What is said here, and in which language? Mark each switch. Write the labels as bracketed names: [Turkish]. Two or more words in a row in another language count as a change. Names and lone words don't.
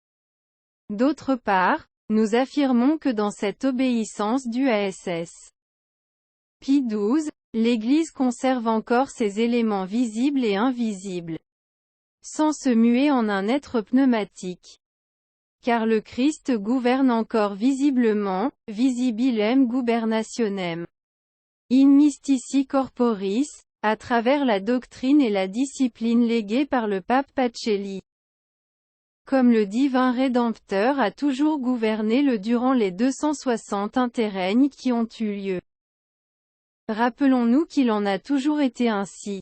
[French] D'autre part, nous affirmons que dans cette obéissance due à SS. Pie XII, l'Église conserve encore ses éléments visibles et invisibles, sans se muer en un être pneumatique. Car le Christ gouverne encore visiblement, [Latin] visibilem gubernationem. In mystici corporis, [French] à travers la doctrine et la discipline léguées par le pape Pacelli. Comme le divin Rédempteur a toujours gouverné durant les 260 interrègnes qui ont eu lieu. Rappelons-nous qu'il en a toujours été ainsi.